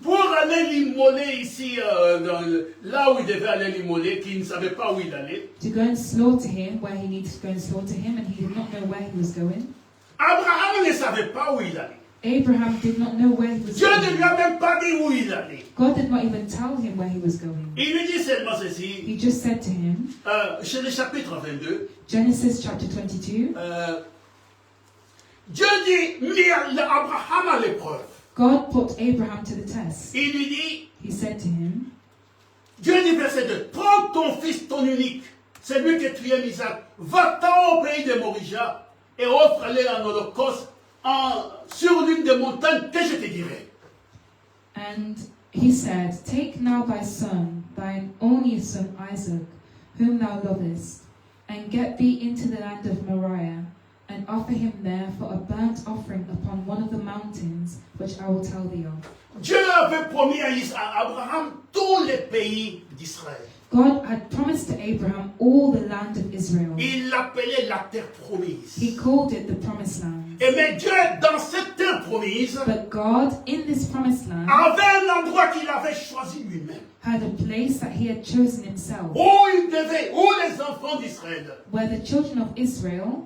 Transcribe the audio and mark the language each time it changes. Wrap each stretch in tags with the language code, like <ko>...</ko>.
<fr>pour aller l'immoler ici, là où il devait aller l'immoler, qu'il ne savait pas où il allait.</fr> <en>to go and slaughter him where he needed to go and slaughter him, and he did not know where he was going.</en> <fr>Abraham ne savait pas où il allait.</fr> <en>Abraham did not know where he was</en> <fr>Dieu ne lui</fr> <en>going.</en> <fr>a même pas dit où il allait.</fr> <en>God did not even tell him where he was going.</en> <fr>Il lui dit seulement ceci,</fr> <en>He just said to him,</en> <fr>chez le chapitre 22,</fr> <en>Genesis chapter 22,</en> <fr>Dieu dit, mis Abraham à l'épreuve.</fr> <en>God put Abraham to the test.</en> <fr>Il lui dit,</fr> <en>He said to him,</en> <fr>Dieu dit verset 2, prends ton fils, ton unique, celui que tu aimes, Isaac, va-t'en au pays de Morija et offre-le en holocauste sur l'une des montagnes que je te dirai.</fr> <en>and he said, take now thy son, thine only son Isaac, whom thou lovest, and get thee into the land of Moriah, and offer him there for a burnt offering upon one of the mountains, which I will tell thee of.</en> <fr>Dieu avait promis à Abraham tous les pays d'Israël.</fr> <en>God had promised to Abraham all the land of Israel.</en> <fr>Il l'appelait la terre promise.</fr> <en>He called it the promised land.</en> <fr>Et mais Dieu, dans cette terre promise,</fr> <en>But God, in this promised land,</en> <fr>avait un endroit qu'il avait choisi lui-même.</fr> <en>had a place that he had chosen himself,</en> <fr>Où les enfants d'Israël,</fr> <en>where the children of Israel,</en>